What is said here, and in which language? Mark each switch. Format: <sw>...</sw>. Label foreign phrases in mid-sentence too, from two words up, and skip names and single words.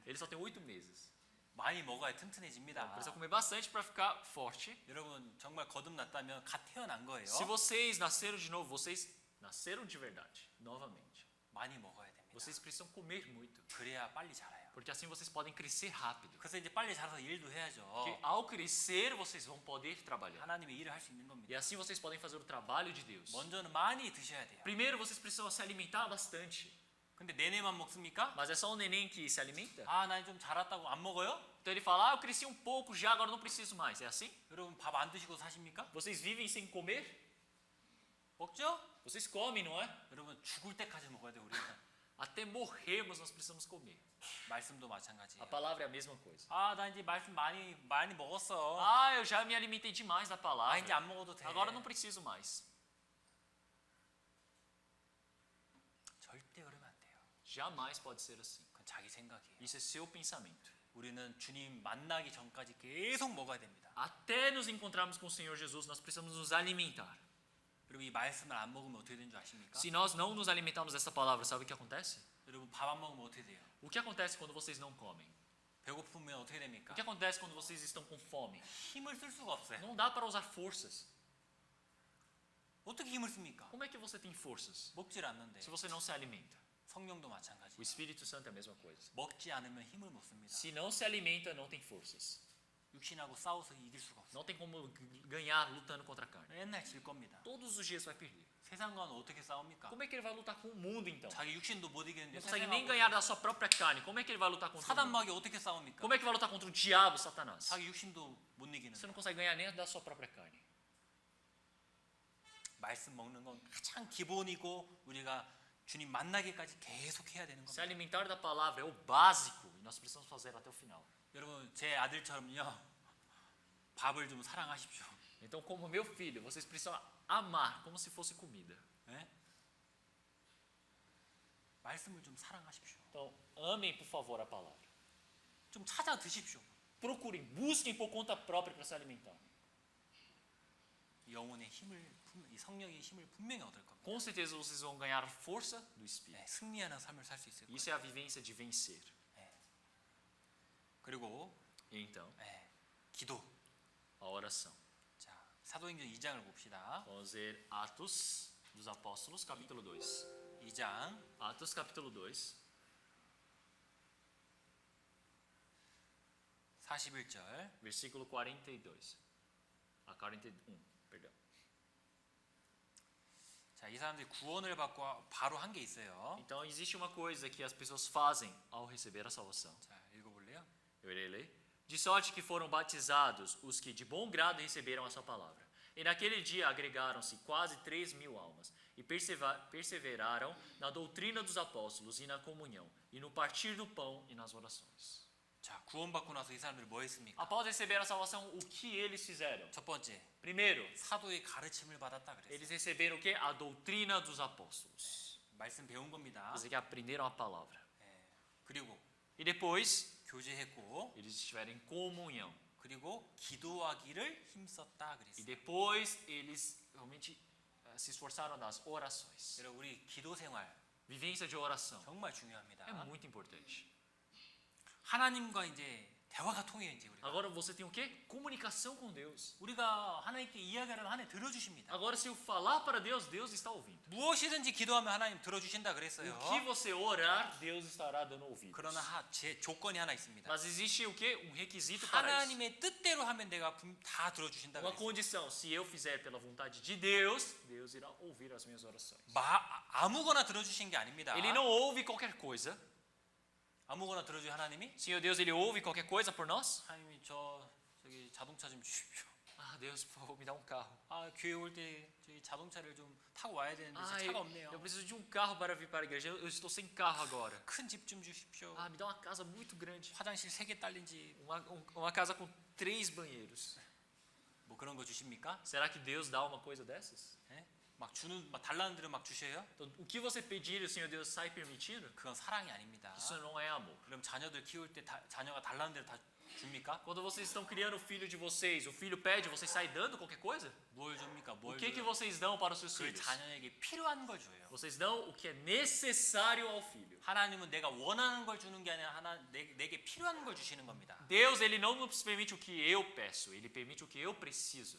<pt>Ele só tem 8 meses.</pt> <ko>많이 먹어야 튼튼해집니다.</ko> <pt>Precisa comer bastante para ficar forte.</pt> <ko>여러분 정말 거듭났다면 갓 태어난 거예요.</ko> <pt>Se vocês nasceram de novo, vocês nasceram de verdade, novamente.</pt> <ko>많이 먹어야 됩니다.</ko> <pt>Vocês precisam comer muito,</pt> <ko>그래야 빨리 자라요.</ko> <pt>porque assim vocês podem crescer rápido.</pt> <ko>그래서 이제 빨리 자라서 일도 해야죠.</ko> <pt>Porque ao crescer vocês vão poder trabalhar.</pt> <ko>하나님의 일을 할 수 있는 겁니다.</ko> <pt>E assim vocês podem fazer o trabalho de Deus.</pt> <ko>먼저는 많이 드셔야 돼요.</ko> <pt>Primeiro vocês precisam se alimentar bastante.</pt> <ko>근데 내내만 먹습니까?</ko> <pt>Mas é só o neném que se alimenta?</pt> <ko>아, 난 좀 자랐다고 안 먹어요?</ko> <pt>Então ele fala, eu cresci um pouco já, agora não preciso mais. É assim?</pt> <ko>여러분 밥 안 드시고 사십니까?</ko> <pt>Vocês vivem sem comer?</pt> <ko>먹죠?</ko> <pt>Vocês comem, não é?</pt> <ko>여러분 죽을 때까지 먹어야 돼요, 우리는.</ko> <pt>Até morrermos nós precisamos comer.</pt> <ko>말씀도</ko> <pt>A</pt> <ko>마찬가지예요.</ko> <pt>palavra é a mesma coisa.</pt> <ko>아, 나 이제 말씀 많이 먹었어.</ko> <pt>Ah, eu já me alimentei demais da</pt> <ko>아,</ko> <pt>palavra.</pt> <ko>이제 안 먹어도 돼.</ko> <pt>Agora não preciso mais.</pt> <ko>절대 그러면 안 돼요.</ko> <pt>Jamais pode ser assim.</pt> <ko>그건 자기 생각이에요.</ko> <pt>Isso é seu pensamento.</pt> <ko>우리는 주님 만나기 전까지 계속 먹어야 됩니다.</ko> <pt>Até nos encontrarmos com o Senhor Jesus, nós precisamos nos alimentar.</pt> <ko>여러분 이 말씀을 안 먹으면 어떻게 되는 줄 아십니까?</ko> <pt>Se nós não nos alimentarmos dessa palavra, sabe o que acontece?</pt> <ko>여러분 밥 안 먹으면 어떻게 돼요?</ko> <pt>O que acontece quando vocês não comem?</pt> <ko>배고프면 어떻게 됩니까?</ko> <pt>O que acontece quando vocês estão com fome?</pt> <ko>힘을 쓸 수가 없어요.</ko> <pt>Não dá para usar forças.</pt> <ko>어떻게 힘을 씁니까?</ko> <pt>Como é que você tem forças</pt> <ko>먹질 않는데.</ko> <pt>se você não se alimenta?</pt> <ko>성령도 마찬가지.</ko> <pt>O Espírito Santo é a mesma coisa.</pt> <ko>먹지 않으면 힘을 못 씁니다.</ko> <pt>Se não se alimenta, não tem forças.</pt> <ko>육신하고 싸워서 이길 수가 없어요.</ko> <pt>Não tem como ganhar lutando contra a carne.</pt> <ko>맨날 질 겁니다.</ko> <pt>Todos os dias vai perder.</pt> <ko>세상과는 어떻게 싸웁니까?</ko> <pt>Como é que ele vai lutar com o mundo então?</pt> <ko>자기 육신도 못 이기는데</ko> <pt>Não consegue nem ganhar da sua própria carne. Como é que ele vai lutar contra o mundo?</pt> <ko>사단마귀 어떻게 싸웁니까?</ko> <pt>Como é que vai lutar contra o diabo, Satanás?</pt> <ko>자기 육신도 못 이기는데.</ko> <pt>Você não consegue ganhar nem da sua própria carne.</pt> <ko>말씀 먹는 건 가장 기본이고 우리가 주님 만나기까지 계속 해야 되는</ko> <pt>Se</pt> <ko>겁니다.</ko> <pt>alimentar da palavra é o básico e nós precisamos fazer até o final.</pt> <ko>여러분 제 아들처럼요. 밥을 좀 사랑하십시오.</ko> <pt>Então, como meu filho, vocês precisam amar como se fosse comida.</pt> <ko>네? 말씀을 좀 사랑하십시오.</ko> <pt>Então, amem, por favor, a palavra.</pt> <ko>좀 찾아 드십시오.</ko> <pt>Procurem, busquem por conta própria para se alimentar.</pt> <ko>영혼의 힘을 이 성령의 힘을 분명히 얻을 겁니다.</ko> <pt>Com certeza vocês vão ganhar a força do</pt> <ko>네,</ko> <pt>Espírito.</pt> <ko>승리하는 삶을 살 수 있을 거예요.</ko> <pt>Isso é a vivência de vencer.</pt> <ko>그리고</ko> <pt>E então,</pt> <ko>기도.</ko> <pt>a oração.</pt> <ko>자, 사도행전 2장을 봅시다.</ko> <pt>Vamos ver Atos dos Apóstolos, capítulo 2.</pt> <ko>2장</ko> <pt>Atos, capítulo 2,</pt> <ko>41절.</ko> <pt>versículo 42. A 41, perdão.</pt> <ko>자, 이 사람들이 구원을 받고 바로 한 게 있어요.</ko> <pt>Então, existe uma coisa que as pessoas fazem ao receber a salvação.</pt> <ko>자, 읽어볼래요?</ko> <pt>Eu irei ler. De sorte que foram batizados os que de bom grado receberam a sua palavra. E naquele dia agregaram-se quase 3.000 almas e perseveraram na doutrina dos apóstolos e na comunhão, e no partir do pão e nas orações.</pt> <ko>자, 구원받고 나서 이 사람들이 뭐 했습니까?</ko> <pt>Após receber a salvação, o que eles fizeram?</pt> <ko>첫 번째,</ko> <pt>Primeiro,</pt> <ko>사도의 가르침을 받았다 그랬어요.</ko> <pt>eles receberam o que? A doutrina dos apóstolos.</pt> <ko>말씀 배운 겁니다.</ko> <pt>Quer dizer que aprenderam a palavra.</pt> <ko>그리고</ko> <pt>E depois,</pt> <ko>교제했고,</ko> <pt>eles estiveram em comunhão.</pt> <ko>그리고 기도하기를 힘썼다</ko> <pt>E</pt> <ko>그랬어요.</ko> <pt>depois, eles realmente se esforçaram nas orações.</pt> <ko>여러분, 우리 기도 생활</ko> <pt>Vivência de oração</pt> <ko>정말 중요합니다.</ko> <pt>é muito importante.</pt> <ko>하나님과 이제 대화가 통해요 이제 우리가.</ko> <pt>Agora você tem o quê? Comunicação com Deus.</pt> <ko>우리가 하나님께 이야기하면 하나님 들어주십니다.</ko> <pt>Agora se eu falar para Deus, Deus está ouvindo.</pt> <ko>무엇이든지 기도하면 하나님 들어주신다 그랬어요.</ko> <pt>O que você orar, Deus estará dando ouvidos.</pt> <ko>그러나 제 조건이 하나 있습니다.</ko> <pt>Mas existe o quê? Um requisito para isso.</pt> <ko>하나님의 뜻대로 하면 내가 다 들어주신다</ko> <pt>Uma</pt> <ko>그랬어요.</ko> <pt>condição, se eu fizer pela vontade de Deus, Deus irá ouvir as minhas orações.</pt> <ko>아무거나 들어주신 게 아닙니다.</ko> <pt>Ele não ouve qualquer coisa.</pt> <ko>아무거나 들어주신 하나님이</ko> <pt>Senhor Deus, Ele ouve qualquer coisa por nós?</pt> <ko>하나님이 저기 자동차 좀 주십시오.</ko> <pt>Ah, Deus, por favor, me dá um carro.</pt> <ko>아 교회 올 때 저기 자동차를 좀 타고 와야 되는데</ko> <pt>Ah,</pt> <ko>차가 없네요.</ko> <pt>eu preciso de um carro para vir para a igreja. Eu estou sem carro agora.</pt> <ko>큰 집 좀 주십시오.</ko> <pt>Ah, me dá uma casa muito grande.</pt> <ko>화장실 3개 딸린 집.</ko> <pt>Uma casa com 3 banheiros.</pt> <ko>뭐 그런 거 주십니까?</ko> <pt>Será que Deus dá uma coisa dessas?</pt> <ko>예? 막 달라는 대로 막 주셔요?</ko> <pt>Então, o que você pedir, o Senhor Deus sai permitindo?</pt> <ko>그건 사랑이 아닙니다.</ko> <pt>Isso não é amor.</pt> <ko>그럼 자녀들 키울 때 자녀가 달라는 대로 다 줍니까?</ko> <pt>Quando vocês estão criando o filho de vocês, o filho pede, vocês saem dando qualquer coisa?</pt> <ko>뭘 줍니까?</ko> <pt>O</pt> <ko>뭘</ko> <pt>que</pt> <ko>줘요?</ko> <pt>vocês dão para os seus</pt> <ko>그</ko> <pt>filhos?</pt> <ko>자녀에게 필요한 걸 줘요.</ko> <pt>Vocês dão o que é necessário ao filho.</pt> <ko>하나님은 내가 원하는 걸 주는 게 아니라 내게 필요한 걸 주시는 겁니다.</ko> <pt>Deus, Ele não nos permite o que eu peço, Ele permite o que eu preciso.</pt>